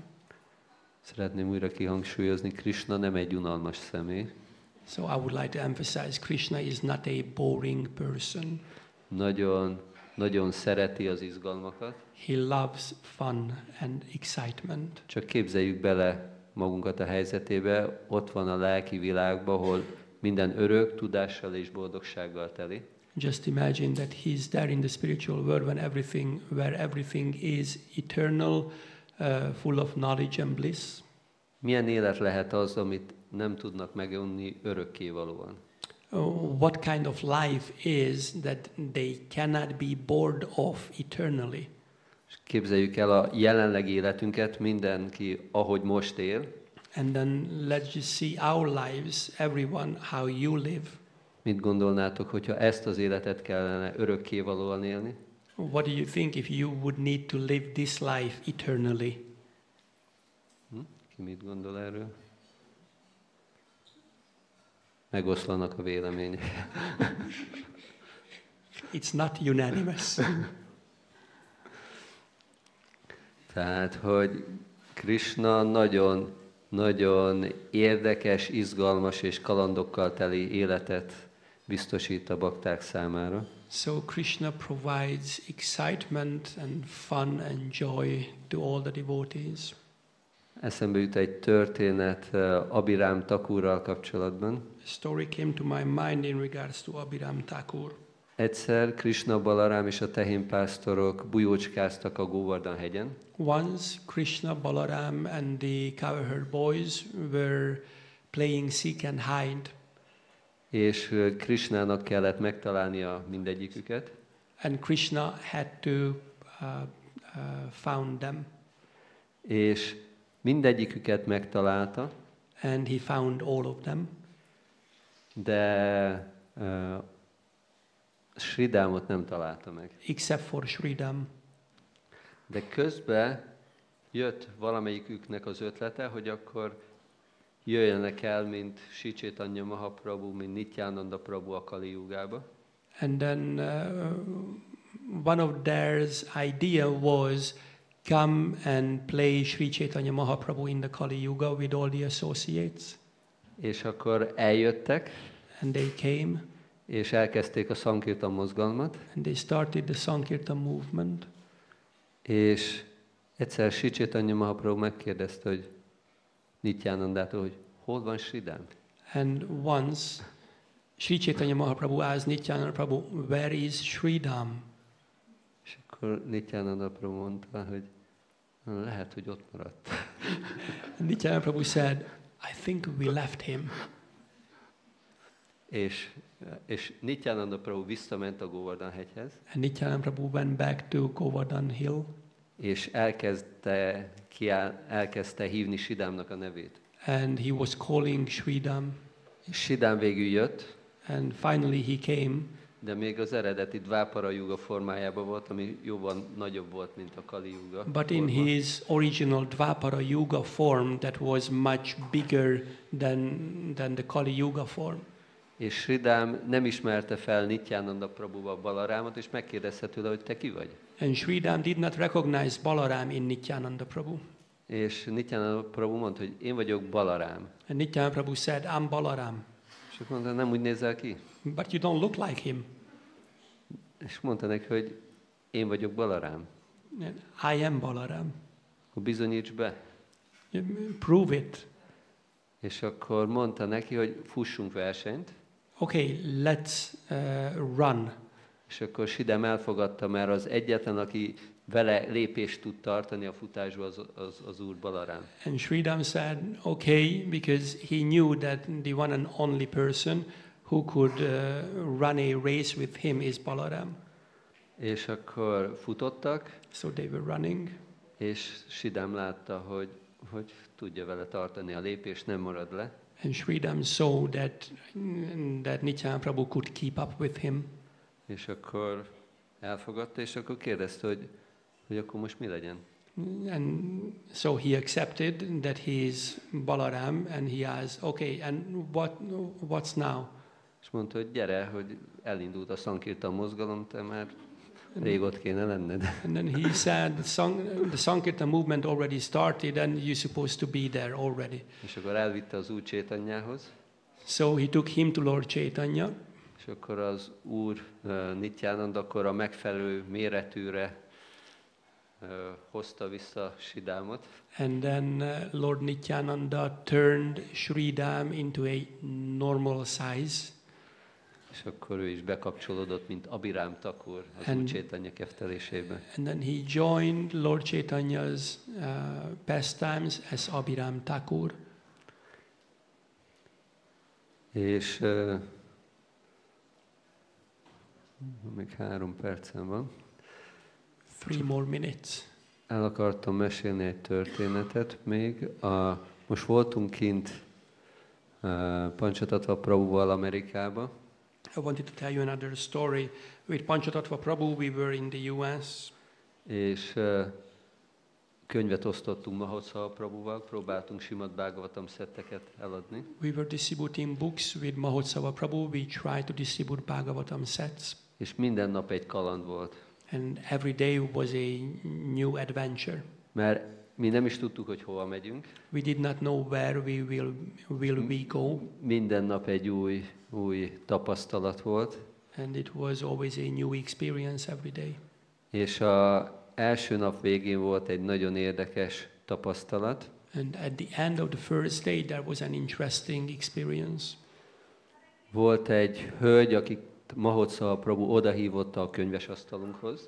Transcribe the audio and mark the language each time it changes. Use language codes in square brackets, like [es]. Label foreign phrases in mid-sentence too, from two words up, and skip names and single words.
[hu] Szeretném újra kihangsúlyozni, Krishna nem egy unalmas személy. [en] So I would like to emphasize Krishna is not a boring person. [hu] Nagyon szereti az izgalmakat. [en] He loves fun and excitement. [hu] Csak képzeljük bele magunkat a helyzetébe, ott van a lelki világban, ahol minden örök, tudással és boldogsággal teli. [en] Just imagine that he's there in the spiritual world where everything is eternal, full of knowledge and bliss. [hu] Milyen élet lehet az, amit nem tudnak megunni örökkévalóan? [en] What kind of life is that they cannot be bored of eternally? [hu] És képzeljük el a jelenlegi életünket, mindenki ahogy most él. [en] And then let's just see our lives, everyone, how you live. [hu] Mit gondolnátok, hogyha ezt az életet kellene örökkévalóan élni? [en] What do you think if you would need to live this life eternally? [hu] Ki mit gondol erről? Megoszlanak a vélemények. [en] It's not unanimous. [hu] Tehát, hogy Krishna nagyon érdekes, izgalmas és kalandokkal teli életet biztosít a bakták számára. [en] So Krishna provides excitement and fun and joy to all the devotees. [hu] Eszembe jut egy történet Abhiram Thakurral kapcsolatban. [en] A story came to my mind in regards to Abhiram Thakur. [hu] Egyszer Krishna, Balarám és a tehénpásztorok bujócskáztak a Govardhan-hegyen. [en] Once Krishna, Balaram and the cowherd boys were playing seek and hide. [hu] És Krishnának kellett megtalálnia mindegyiküket. [en] And Krishna had to found them. [hu] És mindegyiküket megtalálta. [en] And he found all of them. [hu] De Sridámot nem találta meg. [en] Except for Sridham. [hu] De közben jött valamelyiküknek az ötlete, hogy akkor jöjjenek el, mint Sri Chaitanya Mahaprabhu, mint Nityananda Prabhu a Kali Yugába. [en] And then one of theirs idea was come and play Sri Chaitanya Mahaprabhu in the Kali Yuga with all the associates. [hu] És akkor eljöttek, [en] And they came. [hu] és elkezdték a Sankirtan mozgalmat, [en] And they started the Sankirtan movement. [hu] és egyszer Sri Chaitanya Mahaprabhu megkérdezte, hogy Nityanandától, hogy hol van Sridám? [en] And once Sri Chaitanya Mahaprabhu asked Nityananda Prabhu, where is Sridham? [hu] És akkor Nityananda Prabhu mondta, hogy lehet, hogy ott maradt. [en] And Nityananda Prabhu said, I think we left him. [hu] És Nityananda Prabhu visszament a Govardhan-hegyhez, [en] And Nityananda Prabhu went back to Govardhan Hill. [hu] és elkezdte hívni Sidámnak a nevét. [en] And he was calling Sridham. [hu] És Sidám végül jött, [en] And finally he came. [hu] de még az eredeti Dvápara Yuga formájában volt, ami jóval nagyobb volt, mint a Kali Yuga. [en] But in his original Dvapara Yuga form, that was much bigger than the Kali Yuga form. [hu] És Sridham nem ismerte fel Nityananda Prabhuval Balarámot, és megkérdezte tőle, hogy te ki vagy. [en] And Sridham did not recognize Balaram in Nityananda Prabhu. [hu] És Nityananda Prabhu mondta, hogy én vagyok Balarám. [en] And Nityananda Prabhu said, I'm Balaram. [hu] És akkor mondta, nem úgy nézel ki? [en] But you don't look like him. [hu] És mondta neki, hogy én vagyok Balarám. [en] I am Balaram. [hu] Akkor bizonyíts be. [en] Prove it. [hu] És akkor mondta neki, hogy fussunk versenyt. [en] Okay, let's run. [hu] És akkor Sridham elfogadta, mert az egyetlen, aki vele lépést tud tartani a futásba, az úr Balarám. [en] And Sridham said, okay, because he knew that the one and only person who could run a race with him is Balaram. [hu] És akkor futottak, [en] So they were running. [hu] és Sridham látta, hogy tudja vele tartani a lépést, nem marad le. [en] And Sridham saw that Nityananda Prabhu could keep up with him. [hu] És akkor elfogadta, és akkor kérdezte, hogy akkor most mi legyen. [en] And so he accepted that he is Balaram, and he asked, okay, and what's now? [hu] És mondta, hogy gyere, hogy elindult a Sankirtan mozgalom, te már rég ott kéne lenned. [en] And then he said, the Sankirtan movement already started, and you're supposed to be there already. [hu] És akkor elvitte az úr Chaitanyához, [en] So he took him to Lord Chaitanya, [hu] és akkor az úr Nityananda akkor a megfelelő méretűre hozta vissza Sridhamot. [en] and then Lord Nityananda turned Sridham into a normal size. [hu] És akkor ő is bekapcsolódott, mint Abhiram Thakur az úr Chaitanya keftelésébe. [en] And then he joined Lord Chaitanya's pastimes as Abhiram Thakur. [hu] És még 3 percem van. [en] 3 more minutes. [hu] El akartam mesélni egy történetet még. Most voltunk kint Panchatattva Prabhuval Amerikába, [en] I wanted to tell you another story. With Panchatattva Prabhu, we were in the US. [hu] és könyvet osztottunk Mahotsav Prabhuval, próbáltunk Srimad Bhagavatam szetteket eladni. [en] We were distributing books with Mahotsava Prabhu. We tried to distribute Bhagavatam sets. [hu] És minden nap egy kaland volt. [en] And every day was a new adventure. [hu] Mert mi nem is tudtuk, hogy hova megyünk. [en] We did not know where will we go. [hu] Minden nap egy új tapasztalat volt. [en] And it was always a new experience every day. [hu] És az első nap végén volt egy nagyon érdekes tapasztalat. [en] And at the end of the first day, there was an interesting experience. [hu] Volt egy hölgy, akit Mahotsav Prabhu odahívotta a könyvesasztalunkhoz.